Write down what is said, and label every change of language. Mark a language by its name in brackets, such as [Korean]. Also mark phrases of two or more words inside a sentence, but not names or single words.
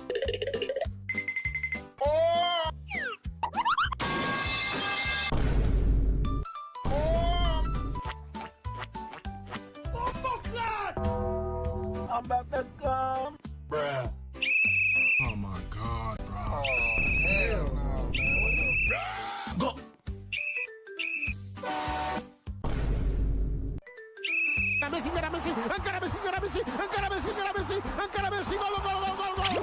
[English] I'm about to come. Bruh. Oh my God, bro. Hell no, man. Go. [Catalan] Messi, encara Messi, encara Messi, encara Messi, encara Messi, encara Messi, encara Messi, gol, gol, gol, gol.